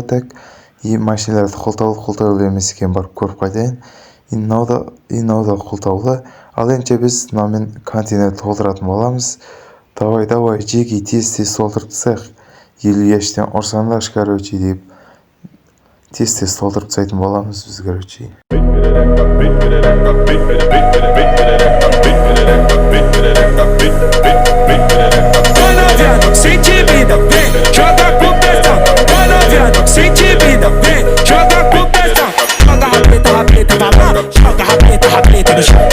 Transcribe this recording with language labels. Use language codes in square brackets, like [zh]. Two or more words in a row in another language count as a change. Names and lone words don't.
[ru] Так, и [kk] машиналарды қолтаулы емес екен барып көріп қайтайын. И мынау да қолтаулы. Ал енді біз мынамен контейнер толтыратын боламыз. Давай, жеки тез толтырып тастайық. 50 ящиктен ұрсаңдар, деп тез толтырып тастайтын боламыз біз, [pt] Sente vida, vem, joga com pressão. Vai novinha, sente vida, vem, joga com pressão. Joga rabeta pra lá, joga rabeta no chão.